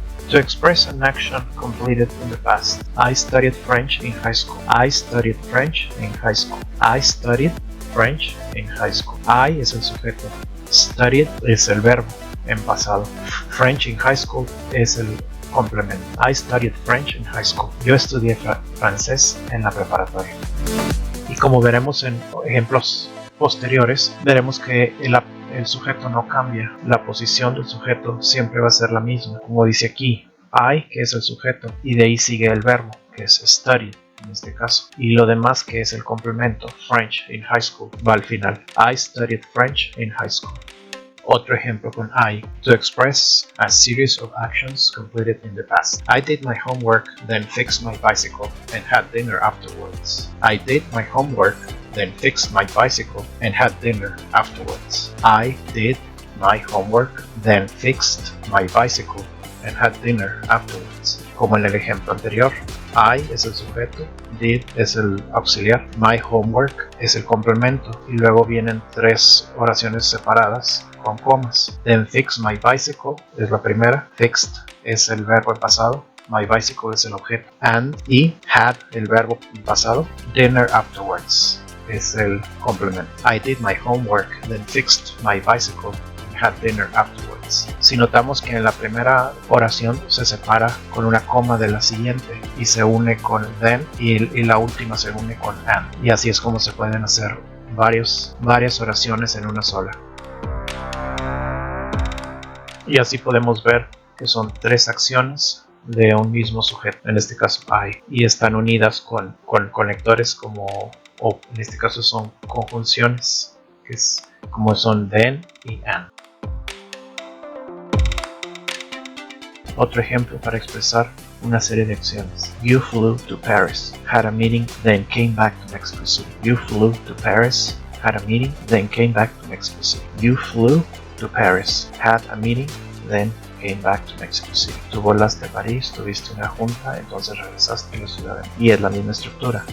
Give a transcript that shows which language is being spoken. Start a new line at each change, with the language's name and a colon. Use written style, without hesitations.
English: To express an action completed in the past. I studied French in high school. I studied French in high school. I studied French in high school.
Spanish: I es el sujeto. Studied es el verbo en pasado.
English: French in high school
Spanish: es el complemento.
English: I studied French in high school.
Spanish: Yo estudié francés en la preparatoria. Y como veremos en ejemplos posteriores, veremos que el sujeto no cambia, la posición del sujeto siempre va a ser la misma, como dice aquí, I, que es el sujeto, y de ahí sigue el verbo, que es study en este caso, y lo demás que es el complemento,
English: French in high school,
Spanish: va al final,
English: I studied French in high school.
Spanish: Otro ejemplo con I,
English: to express a series of actions completed in the past. I did my homework, then fixed my bicycle and had dinner afterwards. I did my homework, then fixed my bicycle and had dinner afterwards. I did my homework, then fixed my bicycle and had dinner afterwards.
Spanish: Como en el ejemplo anterior, I es el sujeto, did es el auxiliar, my homework es el complemento y luego vienen tres oraciones separadas con comas.
English: Then fixed my bicycle
Spanish: es la primera, fixed es el verbo en pasado, my bicycle es el objeto, and y had el verbo en pasado, dinner afterwards es el complemento.
English: I did my homework, then fixed my bicycle and had dinner afterwards.
Spanish: Si notamos que en la primera oración se separa con una coma de la siguiente y se une con then y la última se une con and. Y así es como se pueden hacer varias oraciones en una sola. Y así podemos ver que son tres acciones de un mismo sujeto, en este caso I, y están unidas con conectores como, o en este caso son conjunciones, que es como son then y and. Otro ejemplo para expresar una serie de acciones.
English: You flew to Paris, had a meeting, then came back to Mexico City. You flew to Paris, had a meeting, then came back to Mexico City. You flew to Paris, had a meeting, then came back to Mexico City.
Spanish: Tú volaste a París, tuviste una junta, entonces regresaste a la ciudad. Y es la misma estructura.